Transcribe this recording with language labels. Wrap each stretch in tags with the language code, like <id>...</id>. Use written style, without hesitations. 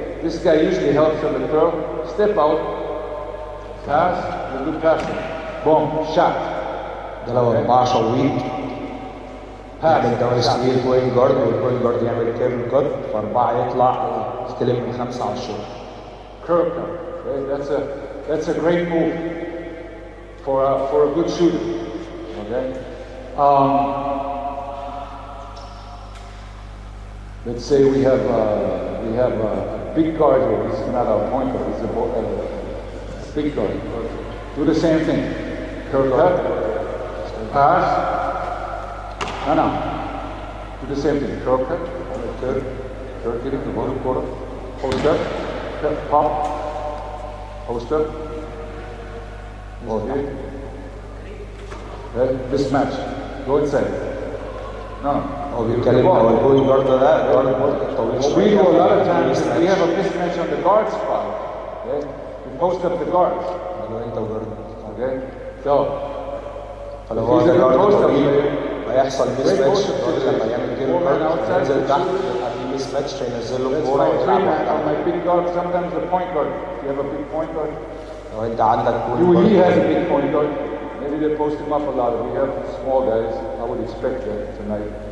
<en>This guy usually helps on the curl. Step out, pass, you're a good passer. Boom, shot.</en> <ar>ده لو 4 شويط يعمل داون ستيل بوينت جارد والبوينت جارد يعمل كيرف كات فاربعه يطلع يستلم من 5 على الشوط.</ar> <en>Curve cut. Okay? That's a great move for a good shooter. Okay. Let's say we have a big guard here. This is not our point guard. It's a big guard. Do the same thing. Curve cut. Pass. No. Do the same thing. Curve cut. Curve get in the bottom quarter. Post up. Pop. Post up. Okay. Mismatch. Go inside. No.</en> <ar>هو بيتكلم هو البوينت جارد ده جارد طويل</ar> <en>What we do a lot of times is we have a mismatch on the guard spot. Okay. We post up the guards.</en> <ar>انت وجارد.</ar> <en>Okay. So.</en> <ar>فلو هو جارد طويل هيحصل ميس ماتش لما يعمل كيرف كات ينزل تحت يبقى في ميس ماتش فينزل له الكوره ويلعب</ar> <en>on my big guard. Sometimes the point guard. You have a big point guard.</en> <ar>لو انت عندك</ar> <en>He has a big point guard. Maybe they post him up a lot. We have small guys. I would expect that tonight.</en>